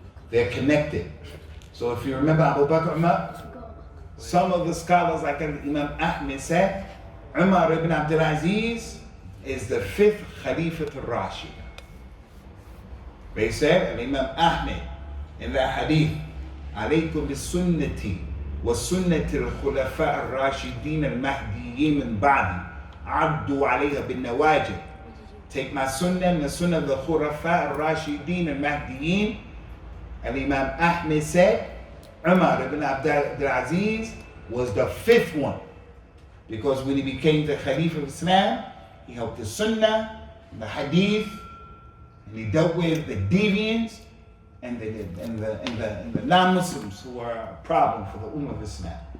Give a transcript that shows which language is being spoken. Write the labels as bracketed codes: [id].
[en] They're connected. So if you remember Abu Bakr, Umar, some of the scholars like Imam Ahmed said, Umar ibn Abdul Aziz is the 5th Khalifa al-Rashid. They said, and Imam Ahmed in that hadith, [ar] عليكم بسنتي وسنة الخلفاء الراشدين المهديين من بعدي عضوا عليها بالنواجذ. [en] Take my sunnah and the sunnah of the Khulafa al-Rashidin al-Mahdiyin. And Imam Ahmed said, Umar ibn Abdul Aziz was the 5th one. Because when he became the Khalifa of Islam, he helped the Sunnah, the Hadith, and he dealt with the deviants and the non-Muslims who are a problem for the Ummah of Islam.